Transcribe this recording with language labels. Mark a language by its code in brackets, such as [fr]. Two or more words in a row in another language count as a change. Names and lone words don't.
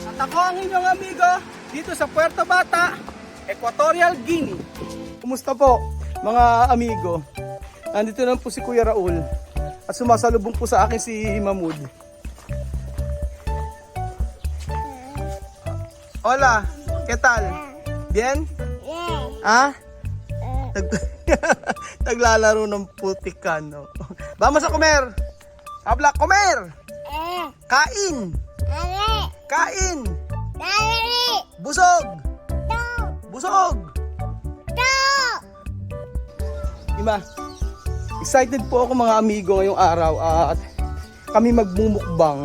[tl] Ako ang inyong amigo dito sa Puerto Bata, Equatorial Guinea. Kumusta po mga amigo? Nandito na po si Kuya Raul at sumasalubong po sa akin si Mahmoud. [es] Hola, ¿qué tal? Bien? [tl] Ah? Naglalaro ng putikan, no? [es] Vamos a comer! Habla, comer! [tl] Kain! Kain! Busog! Busog! Diba? Excited po ako mga amigo ngayong araw at kami magmumukbang.